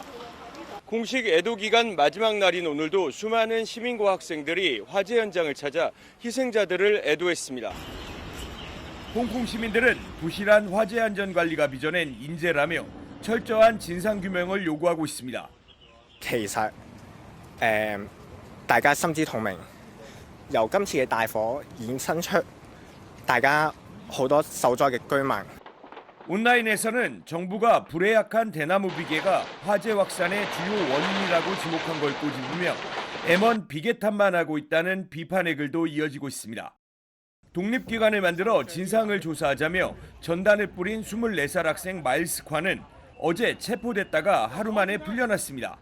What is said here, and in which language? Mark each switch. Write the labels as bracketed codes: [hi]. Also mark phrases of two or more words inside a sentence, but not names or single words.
[ko] 공식 애도 기간 마지막 날인 오늘도 수많은 시민과 학생들이 화재 현장을 찾아 희생자들을 애도했습니다. 홍콩 시민들은 부실한 화재 안전 관리가 빚어낸 인재라며 철저한 진상 규명을 요구하고 있습니다. [yue] 其實大家心知肚明，由今次嘅大火衍生出大家好多受災嘅居民。 [ko] 온라인에서는 정부가 불에 약한 대나무 비계가 화재 확산의 주요 원인이라고 지목한 걸 꼬집으며 M1 비계 탓만 하고 있다는 비판의 글도 이어지고 있습니다. 독립기관을 만들어 진상을 조사하자며 전단을 뿌린 24살 학생 마일스 콴은 어제 체포됐다가 하루 만에 풀려났습니다.